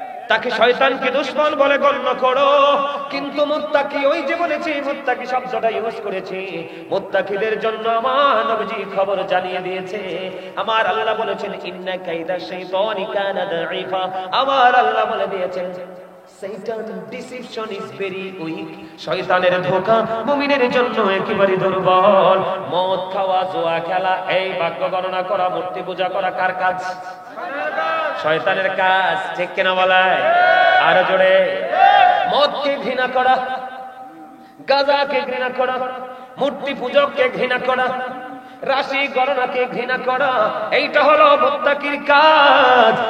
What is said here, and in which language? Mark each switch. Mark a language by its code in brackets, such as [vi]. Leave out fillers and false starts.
[bn] তাকে শয়তানকে দুশমন বলে গণ্য করো। কিন্তু মুত্তাকি, ওই যে বলেছি মুত্তাকি শব্দটা ইউজ করেছি, মুত্তাকিদের জন্য আমার নবীজি খবর জানিয়ে দিয়েছে। আমার আল্লাহ বলেছেন [ar] ইন্না কাইদা শাইতানি কানা দাঈফা। [bn] আমার আল্লাহ বলে দিয়েছেন [en] Satan deception is very weak. [bn] শয়তানের ধোঁকা মুমিনের জন্য একেবারে দুর্বল। মদ খাওয়া, জুয়া খেলা, এই ভাগ্য গণনা করা, মূর্তি পূজা করা কার কাজ? শয়তানের কাজ, ঠিক কিনা বলায়? আরো জোরে। মদকে ঘৃণা করা, গাঁজাকে ঘৃণা করা, মূর্তি পূজককে ঘৃণা করা, রাশি গণনাকে ঘৃণা করা, এইটা হলো মুত্তাকির কাজ।